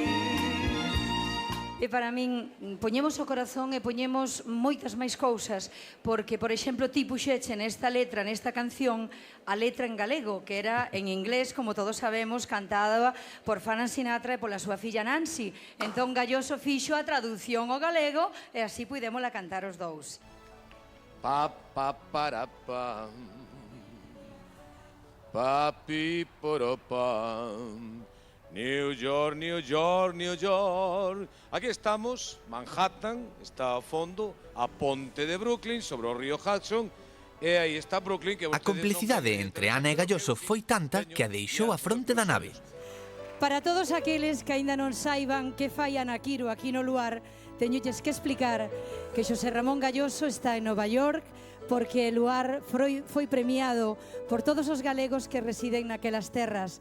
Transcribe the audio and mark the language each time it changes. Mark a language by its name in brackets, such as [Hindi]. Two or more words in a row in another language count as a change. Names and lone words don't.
[Galician] E para min, poñemos o corazón e poñemos moitas máis cousas, porque, por exemplo, ti puxeche nesta letra, nesta canción, a letra en galego, que era en inglés, como todos sabemos, cantada por Frank Sinatra e pola súa filla Nancy. Entón, Galloso fixo a traducción ao galego e así puidémola cantar os dous. Pa, pa, para, pam. Papi, poro, pam. New York, New York, New York. Aquí estamos, Manhattan, está ao fondo, a ponte de Brooklyn, sobre o río Hudson, e aí está Brooklyn. Que A complicidade entre Ana e Galloso foi tanta que a deixou a fronte da nave. Para todos aqueles que aínda non saiban que fai Ana Quiro aquí no lugar, teñolles que explicar que Xosé Ramón Galloso está en Nova York porque Luar foi premiado por todos os galegos que residen naquelas terras.